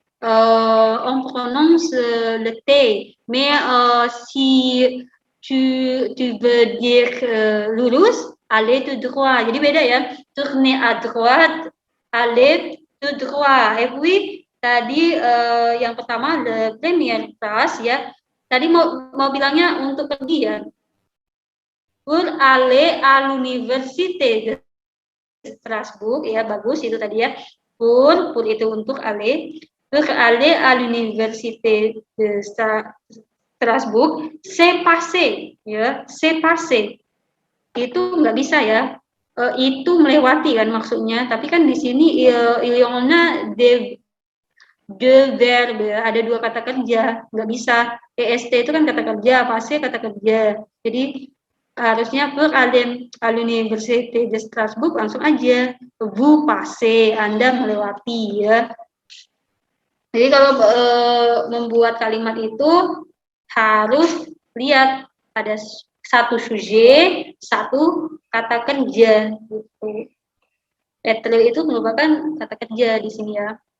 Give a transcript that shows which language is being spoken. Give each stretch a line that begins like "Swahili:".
French: On prononce le T, mais si tu veux dire
Indonesian: lurus,
French: aller tout droit.
Indonesian: Jadi beda ya,
French: tourner à droite, aller tout droit. Et puis
Indonesian: tadi yang pertama
French: le première phrase ya.
Indonesian: Tadi mau bilangnya untuk pergi ya.
French: Pour aller à l'université de Strasbourg ya,
Indonesian: bagus itu tadi ya.
French: Pour
Indonesian: itu untuk
French: aller. Pour aller à l'université de Strasbourg, c'est passé ya, c'est passé.
Indonesian: Itu nggak bisa ya. Itu melewati kan maksudnya, tapi kan di sini
French: il y en a de verbe,
Indonesian: ada dua kata kerja, nggak bisa. EST itu kan kata kerja, passé kata kerja. Jadi harusnya
French: pour aller à l'université de Strasbourg
Indonesian: langsung aja
French: vous passez,
Indonesian: Anda melewati ya. Jadi kalau membuat kalimat itu harus lihat ada satu sujet, satu kata kerja gitu. Être itu merupakan kata kerja di sini ya.